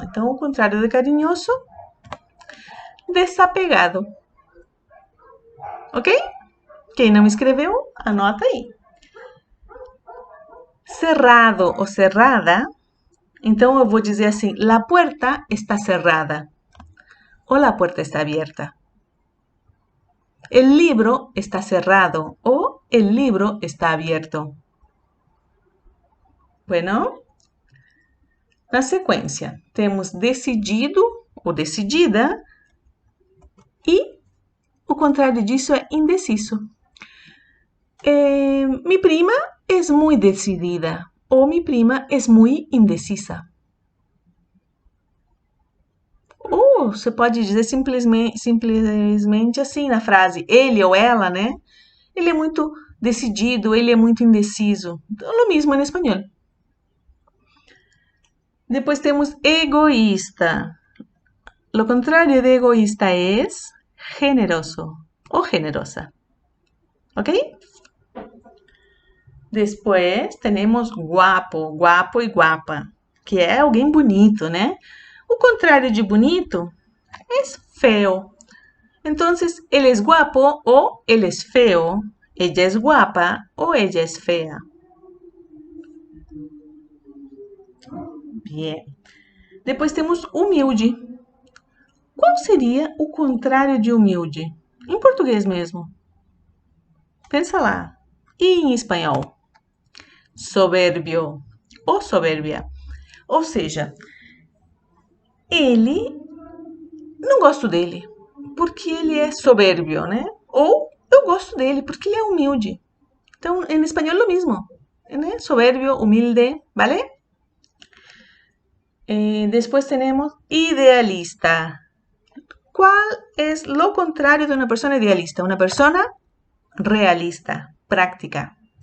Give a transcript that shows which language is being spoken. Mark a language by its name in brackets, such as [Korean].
[Portuguese] Então, o contrário de carinhoso, desapegado. Ok? Quem não escreveu, anota aí. Cerrado ou cerrada. Então eu vou dizer assim: [Spanish] la puerta está cerrada. O la puerta está abierta. El libro está cerrado o el libro está abierto. [Portuguese] Bueno, na sequência, temos decidido ou decidida e o contrário disso é indeciso. [Spanish] Mi prima es muy decidida o mi prima es muy indecisa. [Portuguese] Ou você pode dizer simplesmente assim na frase, ele ou ela, né? Ele é muito decidido, ele é muito indeciso. [Spanish] Lo mismo [Portuguese] em espanhol. Depois temos egoísta. [Spanish] Lo contrario de egoísta es generoso o generosa. ¿Ok? [Portuguese] Depois temos guapo, guapo e guapa, que é alguém bonito, né? O contrário de bonito é feo. [Spanish] Entonces, él es guapo o él es feo. Ella es guapa o ella es fea. [Portuguese] Bien. Depois temos humilde. Qual seria o contrário de humilde? Em português mesmo. Pensa lá. E em espanhol? Soberbio ou soberbia. Ou seja, ele, não gosto dele, porque ele é soberbio, né? Ou eu gosto dele, porque ele é humilde. Então, em espanhol é o mesmo, né? Soberbio, humilde, ¿vale? [Spanish] Después tenemos idealista. ¿Cuál es lo contrario de una persona idealista? Una persona realista, práctica.